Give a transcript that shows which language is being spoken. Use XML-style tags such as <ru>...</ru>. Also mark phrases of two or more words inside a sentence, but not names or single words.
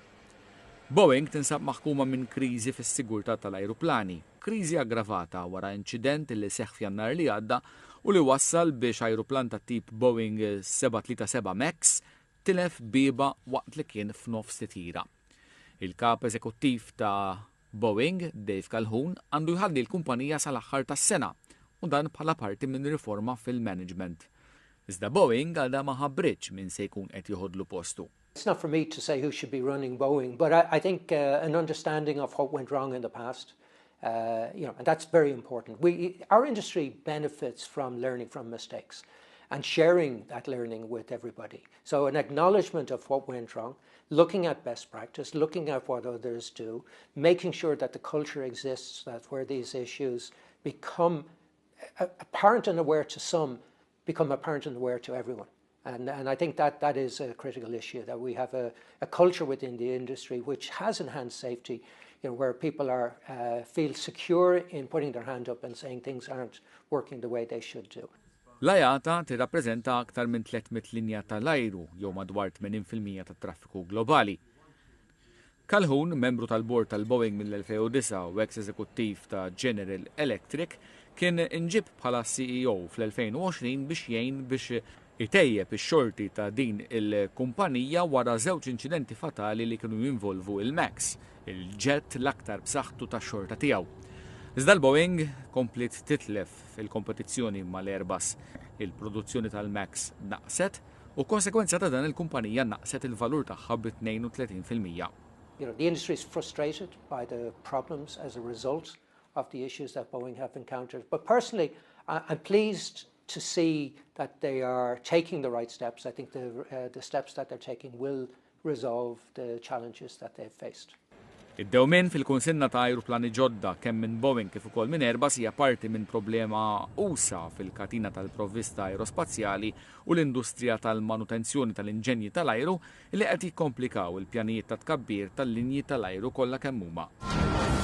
<mt>Boeing tinsab maħkuma minn kriżi fis-sigurtà tal-ajruplani, kriżi aggravata wara inċident li seħħ f'Jannar li għadda u li wassal biex ajruplan ta' tip Boeing 737 Max tilef biba waqt li kien f'nofs titjira. Il-kap eżekuttiv ta' Boeing, Dave Calhoun, għandu jħalli l-kumpanija sal-aħħar tas-sena u dan bħala parti minn riforma fil-management. Iżda Boeing għadha ma ħabritx min se jkun qed jieħodlu postu.</mt> <en>It's not for me to say who should be running Boeing, but I think an understanding of what went wrong in the past, and that's very important. Our industry benefits from learning from mistakes and sharing that learning with everybody. So an acknowledgement of what went wrong, looking at best practice, looking at what others do, making sure that the culture exists, that where these issues become apparent and aware to some, become apparent and aware to everyone. And I think that is a critical issue, that we have a culture within the industry which has enhanced safety, where people feel secure in putting their hand up and saying things aren't working the way they should do.</en> <mt>L-IATA tirrappreżenta aktar minn 300 linja tal-ajru jew madwar 80% tat-traffiku globali. Calhoun, membru tal-bord tal-Boeing mill-2009 u ex-eżekuttiv ta' General Electric, kien inġib bħala CEO fl-2020 biex jgħin biex itejjeb ix-xorti ta' din il-kumpanija wara żewġ inċidenti fatali li kienu jinvolvu il-Max, il-ġett l-aktar b'saħħtu tax-xorta tiegħu. Iżda l-Boeing komplit titlef fil-kompetizzjoni mal-Airbus. Il-produzzjoni tal-Max naqset u konsekwenza ta' dan il-kumpanija naqset il-valur tagħha b'32%.</mt> <en>The industry is frustrated by the problems as a result of the issues that Boeing have encountered. But personally, I'm pleased to see that they are taking the right steps. I think the steps that they're taking will resolve the challenges that they've faced.</en> <mt>Id-dewmien fil-kunsinna ta' ajruplani ġodda kemm minn Boeing kif ukoll minn Airbus hija parti minn problema usa fil-katina tal-provvista aerospazjali u l-industrija tal-manutenzjoni tal-inġenji tal-ajru li qed jikkomplikaw il-pjanijiet ta' tkabbir tal-linji tal-ajru kollha kemm huma.</mt>